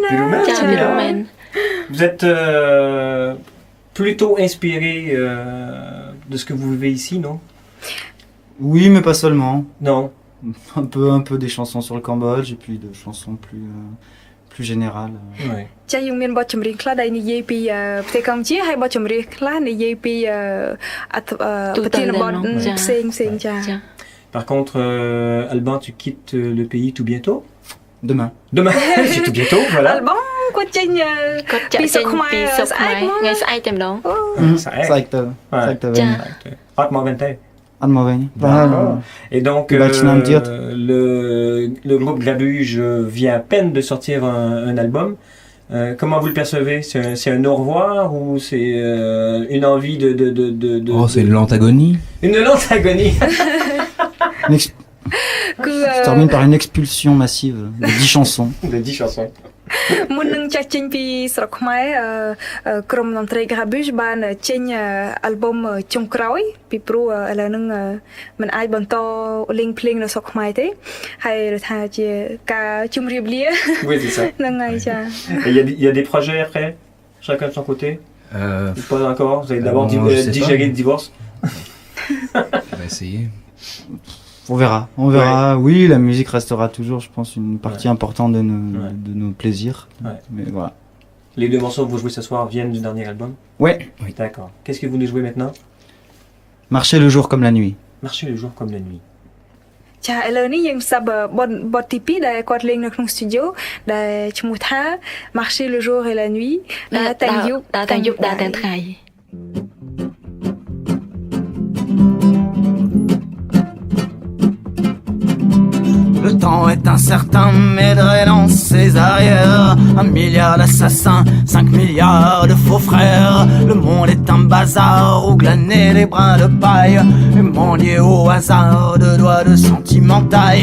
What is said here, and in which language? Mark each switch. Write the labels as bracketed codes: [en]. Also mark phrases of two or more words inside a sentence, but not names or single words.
[fr] Pirumène. Vous êtes plutôt inspiré de ce que vous vivez ici, non? Oui, mais pas seulement. Non. Un peu des chansons sur le Cambodge et puis de chansons plus générales. Ouais. [km] ចាយើងមានបទចម្រៀងខ្លះដែលនិយាយពីប្រទេសកម្ពុជាហើយបទចម្រៀងខ្លះនិយាយពីប្រធានបទផ្សេងៗចា [fr] Par contre, Alban, tu quittes le pays tout bientôt? Demain. Demain, c'est tout bientôt, voilà. Alban, [km] គាត់ចេញពីសុខខ្មែរស្អែកថ្ងៃស្អែកតែម្ដង [fr] Ça aide. Atma Vente. Et donc, le groupe Grabuge vient à peine de sortir un album. Comment vous le percevez? C'est un au revoir ou c'est une envie de... Oh, c'est une lente agonie. Une lente agonie. Je termine par une expulsion massive de 10 chansons. De 10 chansons. [km] មុននឹងចាស់ចេញពីស្រុកខ្មែរក្រុមតន្ត្រី Grabuge បានចេញអាល់ប៊ុមចុងក្រោយពីព្រោះឥឡូវហ្នឹងมันអាចបន្តលេងភ្លេងនៅស្រុកខ្មែរទេហើយថាជាការជម្រាបលា [fr] Oui, c'est ça. [km] ហ្នឹងហើយចា [fr] Et il y a des projets après, chacun de son côté. Pas encore. Vous allez d'abord digérer le divorce. On va essayer. On verra. Oui, la musique restera toujours, je pense, une partie importante de nos plaisirs. Ouais. Mais voilà. Les deux morceaux que vous jouez ce soir viennent du dernier album. Ouais. Oui. D'accord. Qu'est-ce que vous nous jouez maintenant? Marcher le jour comme la nuit. Marcher le jour comme la nuit. [km] ចាឥឡូវនេះយើងសាប់បទទី2ដែលគាត់លេងនៅក្នុង studio ដែលឈ្មោះថា Marcher le jour et la nuit ដែលតែងយប់តែងថ្ងៃ [fr] Le temps est incertain, mais dans ses arrières. 1 milliard d'assassins, 5 milliards de faux frères. Le monde est un bazar où glaner les brins de paille et mendier au hasard de doigts de sentimentale.